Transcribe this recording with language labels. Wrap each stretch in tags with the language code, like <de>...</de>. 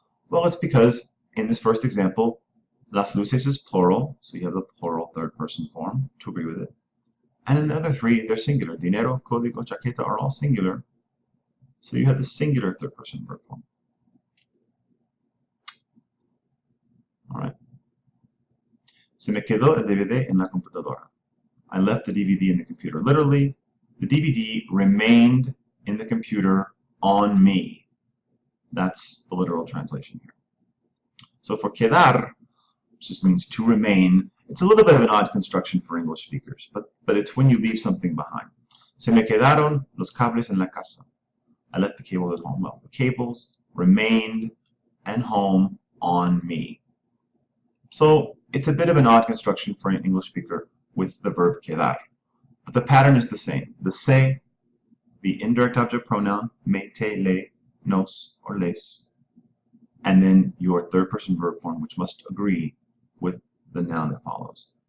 <en>Well, it's because in this first example, las luces is plural, so you have the plural third person form to agree with it. And in the other 3, they're singular. Dinero, código, chaqueta are all singular, so you have the singular third person verb form. All right.</en> <es>Se me quedó el DVD en la computadora.</es> <en>I left the DVD in the computer. Literally, the DVD remained in the computer on me. That's the literal translation here. So for quedar, which just means to remain, it's a little bit of an odd construction for English speakers, but it's when you leave something behind.</en> <es>Se me quedaron los cables en la casa.</es> <en>I left the cables at home. Well, the cables remained and home on me. So it's a bit of an odd construction for an English speaker with the verb quedar. But the pattern is the same. The se, the indirect object pronoun, me, te, le, nos, or les, and then your third person verb form, which must agree with the noun that follows.</en>